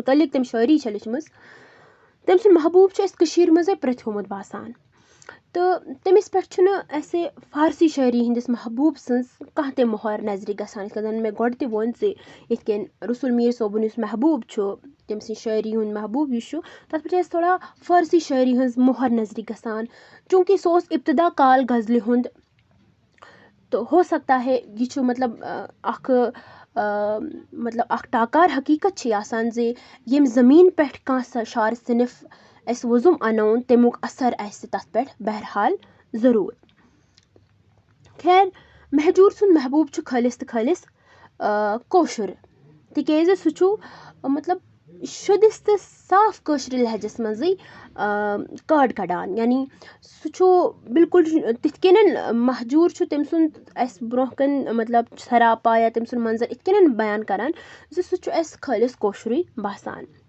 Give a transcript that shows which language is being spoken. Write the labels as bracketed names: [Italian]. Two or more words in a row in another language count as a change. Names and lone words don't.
[Kashmiri] مُتعلق تٔمۍ شٲعری چھےٚ لیٚچھمٕژ تٔمۍ سُنٛد محبوٗب چھُ اَسہِ کٔشیٖرِ منٛزے پرٛٮ۪تھومُت باسان تہٕ تٔمِس پٮ۪ٹھ چھُنہٕ اَسہِ فارسی شٲعری ہِنٛدِس محبوٗب سٕنٛز کانٛہہ تہِ مۄہر نظرِ گژھان یِتھ کٔنۍ زن مےٚ گۄڈٕ تہِ ووٚن زِ یِتھ کٔنۍ رسول میٖر صٲبُن یُس محبوٗب چھُ تٔمۍ سٕنٛزِ شٲعری ہُنٛد محبوٗب یُس چھُ تتھ پٮ۪ٹھ چھِ اَسہِ تھوڑا فارسی شٲعری ہٕنٛز مۄہر نظرِ گژھان چوٗنٛکہِ سُہ اوس ابتدا کال غزلہِ ہُنٛد تہٕ [Urdu] ہو سکتا ہے [Kashmiri] یہِ چھُ مطلب اکھ ٹاکار حقیٖقت چھِ یہِ آسان زِ ییٚمہِ زٔمیٖن پٮ۪ٹھ کانٛہہ شعر صِنف اَسہِ وۄزُم اَنون تَمیُک اثر آسہِ تتھ پٮ۪ٹھ بہرحال ضروٗر خیر مہجوٗر سُنٛد محبوٗب چھُ خٲلِص تہٕ خٲلِص کٲشُر تِکیٛازِ سُہ چھُ مطلب شُدِس تہٕ صاف کٲشرِ لہجس منٛزٕے کٲڈ کڑان یعنی سُہ چھُ بِلکُل تِتھ کٔنۍ مہجوٗر چھُ تٔمۍ سُنٛد اَسہِ برٛونٛہہ کَنہِ مطلب سراپا یا تٔمۍ سُنٛد منظر یِتھ کٔنۍ بیان کران زِ سُہ چھُ اَسہِ خٲلِص کٲشرُے باسان